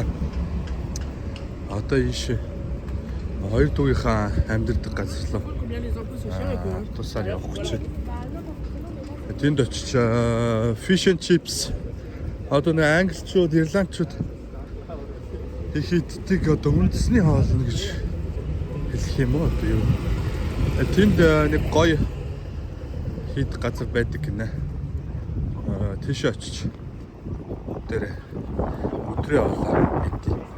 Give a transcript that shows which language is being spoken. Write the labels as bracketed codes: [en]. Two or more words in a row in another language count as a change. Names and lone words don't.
[mn] Одоо ийш хоёр дуугийнхаа амьдардаг газар руу тусаар явах гэж. Тэнд очиж [en] fish and chips [mn] одоо нэг англичууд, ирландчууд их иддэг одоо үндэсний хоолно гэж хэлэх юм уу одоо юу. Тэнд нэг гоё хийх газар байдаг гинэ. Тийш очиж дээр өдрөө авлаа гэдэг.